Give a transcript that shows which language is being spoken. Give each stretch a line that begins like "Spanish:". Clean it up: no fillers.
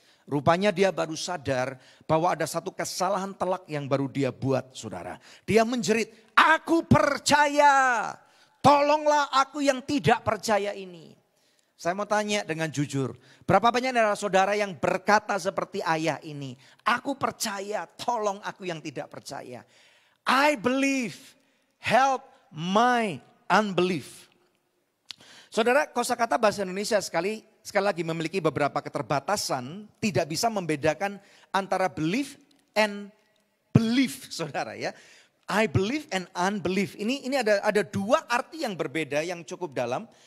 Indonesian: Rupanya dia baru sadar bahwa ada satu kesalahan telak yang baru dia buat saudara. Dia menjerit, aku percaya, tolonglah aku yang tidak percaya ini. Saya mau tanya dengan jujur, berapa banyak dari saudara yang berkata seperti ayah ini, aku percaya, tolong aku yang tidak percaya.
English: I believe, help my unbelief.
Indonesian: Saudara, kosakata bahasa Indonesia sekali lagi memiliki beberapa keterbatasan, tidak bisa membedakan antara
English: belief and belief,
Indonesian: saudara ya.
English: I believe and unbelief.
Indonesian: Ini ada dua arti yang berbeda yang cukup dalam.